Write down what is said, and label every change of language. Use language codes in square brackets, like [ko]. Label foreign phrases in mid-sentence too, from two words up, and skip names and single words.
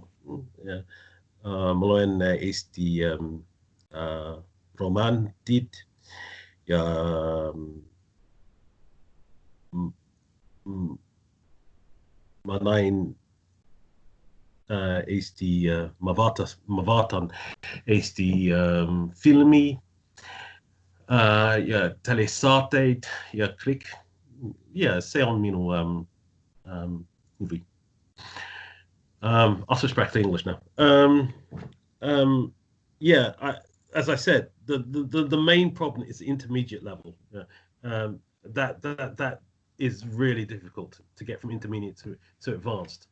[et] Ma loen eesti romaanid ja ma näin Eesti, ma vaatan Eesti filmi ja telesaateid ja kõik. Ja see on minu huvi. [en] I'll switch back to English now. As I said, the main problem is the intermediate level. That is really difficult to get from intermediate to advanced.